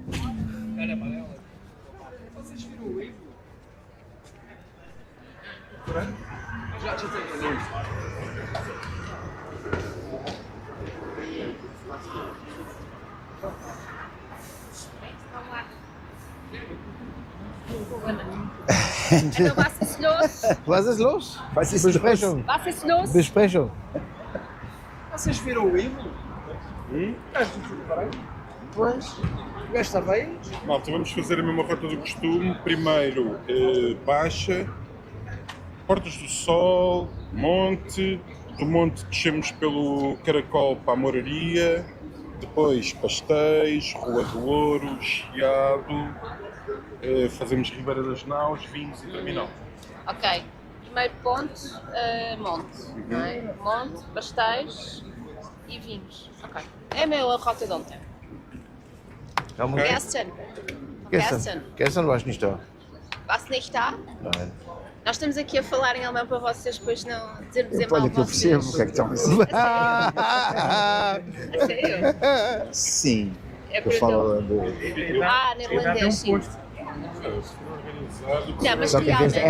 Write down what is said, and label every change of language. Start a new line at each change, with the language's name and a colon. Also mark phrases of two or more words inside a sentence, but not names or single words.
Portuguese: Vocês viram o livro? Já tenho.
German: Então was los? Was ist los? Was ist Besprechung. Was ist los? Besprechung.
Portuguese: Vocês viram o livro? Pois. O gajo estava aí? Malta, vamos fazer a mesma rota do costume. Primeiro, Baixa, Portas do Sol, Monte. Do Monte descemos pelo Caracol para a Moraria. Depois Pastéis, Rua do Ouro, Chiado. Fazemos Ribeira das Naus, Vinhos e terminal. Ok. Primeiro ponto, monte. Não é? Monte, pastéis e vinhos. Ok. É a mesma rota de ontem.
German: Gestern. Gestern war ich nicht da. Was nicht da? Nein.
Portuguese: Nós estamos aqui a falar em alemão para vocês depois não dizer mal Olha que eu percebo o que é que estão a dizer. Sério? Sim, É eu por falo neerlandês, sim. Não, mas Só que em vez de realmente...